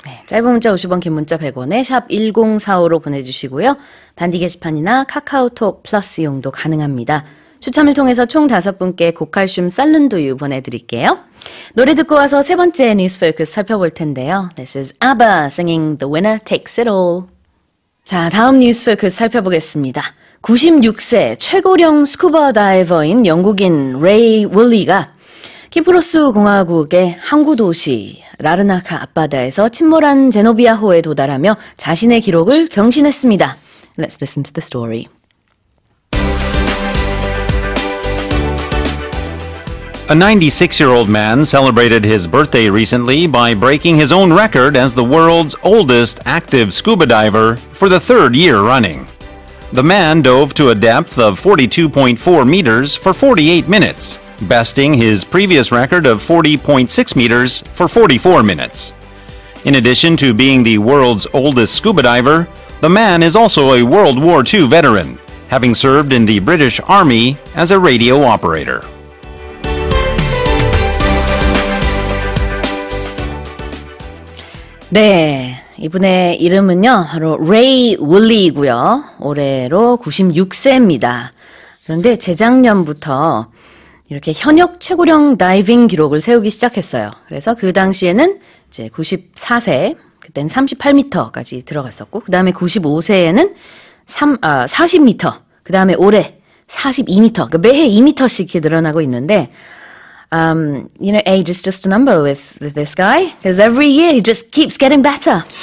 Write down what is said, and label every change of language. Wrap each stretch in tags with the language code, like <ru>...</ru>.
<ko>네, 짧은 문자 50원, 긴 문자 100원에 샵 1045로 보내주시고요. 반디 게시판이나 카카오톡 플러스 이용도 가능합니다. 추첨을 통해서 총 5분께 고칼슘 쌀룬두유 보내드릴게요. 노래 듣고 와서 세 번째 뉴스 포커스 살펴볼 텐데요.</ko> <en>This is ABBA singing The Winner Takes It All.</en> <ko>자, 다음 뉴스 포커스 살펴보겠습니다. 96세 최고령 스쿠버 다이버인 영국인 레이 윌리가 키프로스 공화국의 항구 도시 라르나카 앞바다에서 침몰한 제노비아호에 도달하며 자신의 기록을 경신했습니다.</ko> <en>Let's listen to the story. A 96-year-old man celebrated his birthday recently by breaking his own record as the world's oldest active scuba diver for the 3rd year running. The man dove to a depth of 42.4 meters for 48 minutes, besting his previous record of 40.6 meters for 44 minutes. In addition to being the world's oldest scuba diver, the man is also a World War II veteran, having served in the British Army as a radio operator.</en> <ko>네, 이분의 이름은요, 바로 레이 윌리이고요. 올해로 96세입니다. 그런데 재작년부터 이렇게 현역 최고령 다이빙 기록을 세우기 시작했어요. 그래서 그 당시에는 이제 94세, 그때는 38m까지 들어갔었고, 그 다음에 95세에는 40m, 그 다음에 올해 42m, 그러니까 매해 2m씩 이렇게 늘어나고 있는데,</ko> <en>you know, age is just a number with this guy, because every year he just keeps getting better.</en>